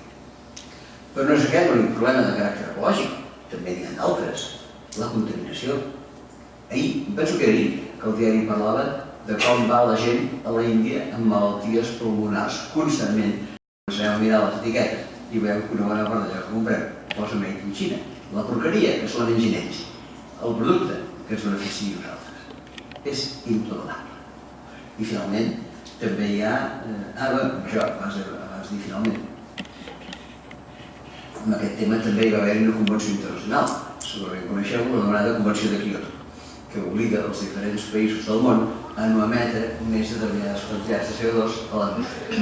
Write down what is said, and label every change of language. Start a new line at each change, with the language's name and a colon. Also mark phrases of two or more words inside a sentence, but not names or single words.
Catalan: Però no és aquest l'únic problema de caràcter ecològic, també n'hi ha d'altres. La contaminació. Ahir, penso que era ahir, que el diari parlava de com va la gent a l'Índia amb malalties pulmonars constantment. Ens anem a mirar les etiquetes i veiem que una bona part d'allò que comprem posa
English: made in China.
Catalan: La porqueria que se la mengin ells. El producte que ens beneficia a nosaltres. És intolerable. I finalment, també hi ha... això, abans de dir finalment. En aquest tema també hi va haver una convenció internacional, segurament coneixeu l'anomenada Convenció de Kyoto, que obliga els diferents països del món a no emetre més determinades quantitats de CO2 a l'atmosfera.